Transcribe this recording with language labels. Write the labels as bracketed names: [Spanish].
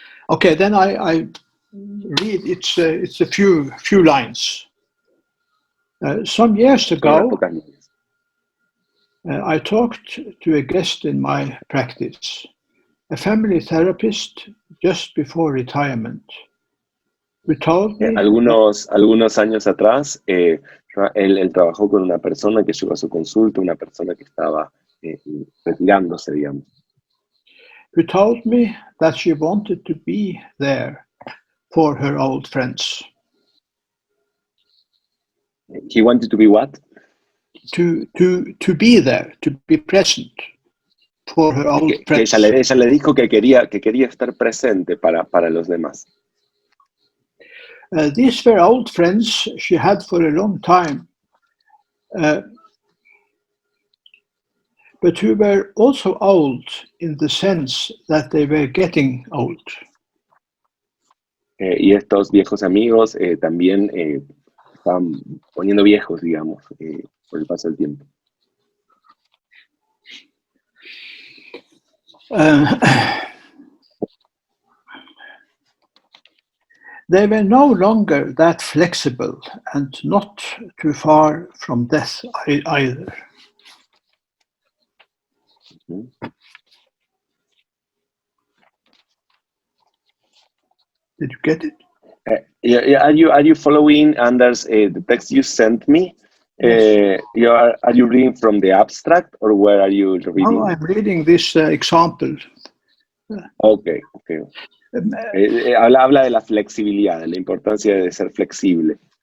[English] Okay. Then I read. It's a few lines. Some years ago, I talked to a guest in my practice, a family therapist just before retirement. We told me [Spanish] algunos años atrás, él trabajó con una persona que llegó a su consulta, una persona que estaba retirándose, digamos. [English] Who told me that she wanted to be there for her old friends. He wanted to be what? To be there, to be present for her old friends. [Spanish] Ella le dijo que quería estar presente para los demás. [English] These were old friends she had for a long time, but who were also old in the sense that they were getting old. [Spanish] Y estos viejos amigos también estaban poniendo viejos, digamos, por el paso del tiempo. [English] They were no longer that flexible and not too far from death either. Did you get it? Are you following, Anders, the text you sent me? Yes. Are you reading from the abstract, or where are you reading? No, I'm reading this example. Okay. [Spanish] Habla de la flexibilidad, de la importancia de ser flexible.